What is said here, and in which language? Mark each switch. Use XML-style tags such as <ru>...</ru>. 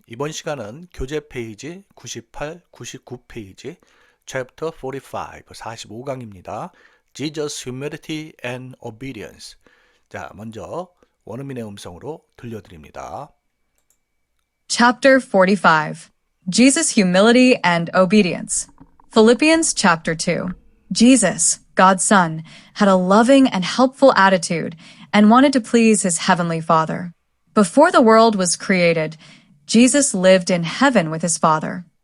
<ko>이번 시간은 교재 페이지 98, 99 페이지 Chapter 45, 45강입니다.</ko> <en>Jesus, Humility and Obedience.</en> <ko>자, 먼저 원어민의 음성으로 들려드립니다.</ko> <en>Chapter 45 Jesus' Humility and Obedience. Philippians chapter 2. Jesus, God's Son, had a loving and helpful attitude and wanted to please his heavenly Father. Before the world was created, Jesus lived in heaven with his Father.</en>